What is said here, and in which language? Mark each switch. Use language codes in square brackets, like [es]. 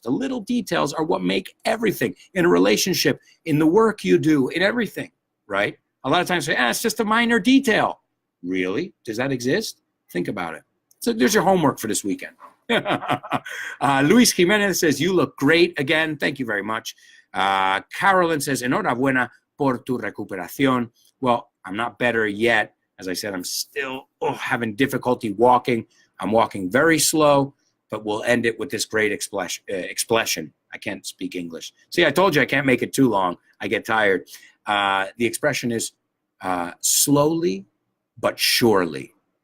[en] The little details are what make everything in a relationship, in the work you do, in everything, right? A lot of times say, it's just a minor detail. Really? Does that exist? Think about it. So there's your homework for this weekend. Luis Jimenez says, you look great again. Thank you very much. Carolyn says, [es] enhorabuena por tu recuperación. [en] Well, I'm not better yet. As I said, I'm still having difficulty walking. I'm walking very slow, but we'll end it with this great expression. I can't speak English. See, I told you I can't make it too long. I get tired. The expression is slowly but surely.